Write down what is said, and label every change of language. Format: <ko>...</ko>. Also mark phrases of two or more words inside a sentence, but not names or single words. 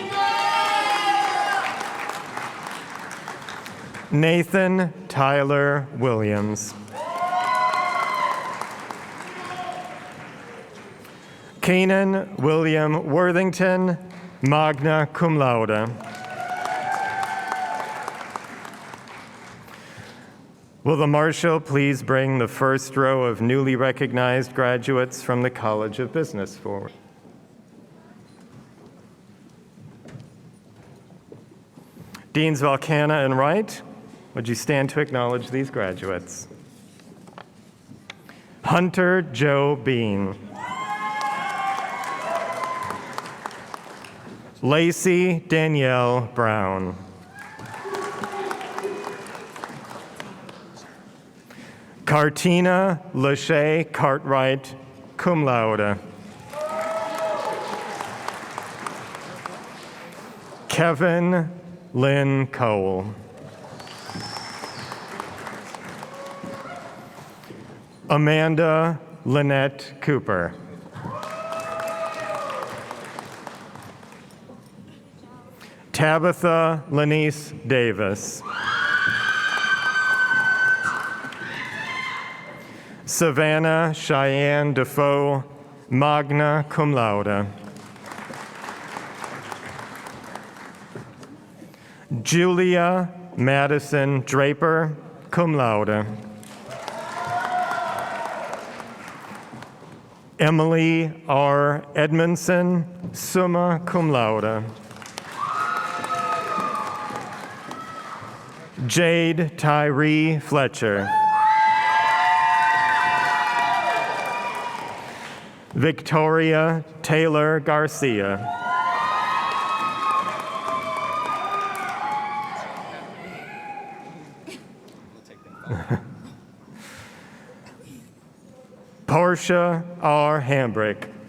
<en>Nathan Tyler Williams. Keenan William Worthington,</en> <la>magna cum laude.</la> <en>Will the Marshal please bring the first row of newly recognized graduates from the College of Business forward? Deans Valcana and Wright, would you stand to acknowledge these graduates? Hunter Joe Bean. Lacey Danielle Brown. Cartina Lachey Cartwright,</en> <la>cum laude.</la> <en>Kevin Lynn Cole. Amanda Lynette Cooper. Tabitha Lanice Davis. Savannah Cheyenne Defoe,</en> <la>magna cum laude.</la> <en>Julia Madison Draper,</en> <la>cum laude.</la> <en>Emily R.</en> <la>Edmondson, summa cum laude.</la> <en>Jade Tyree Fletcher. Victoria Taylor Garcia. Portia R. Hambrick.</en>